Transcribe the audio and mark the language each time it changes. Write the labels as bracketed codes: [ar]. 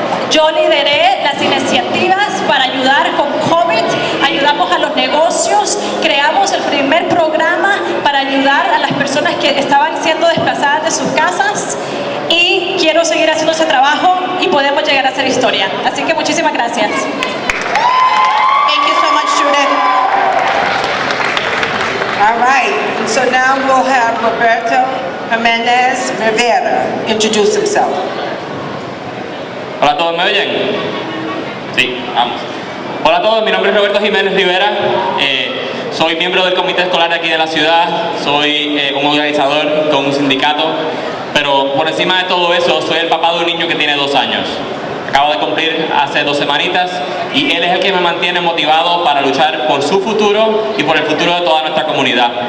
[es] Yo lideré las iniciativas para ayudar con COVID, ayudamos a los negocios, creamos el primer programa para ayudar a las personas que estaban siendo desplazadas de sus casas y quiero seguir haciendo ese trabajo y podemos llegar a hacer historia. Así que muchísimas gracias. [en] Thank you so much, Judith. All right, and so now we'll have Roberto Jimenez Rivera introduce himself. [es] Hola a todos, ¿me oyen? Sí, vamos. Hola a todos, mi nombre es Roberto Jiménez Rivera, soy miembro del comité escolar de aquí de la ciudad, soy un organizador con un sindicato, pero por encima de todo eso soy el papá de un niño que tiene 2 años. Acabo de cumplir hace 2 semanitas y él es el que me mantiene motivado para luchar por su futuro y por el futuro de toda nuestra comunidad.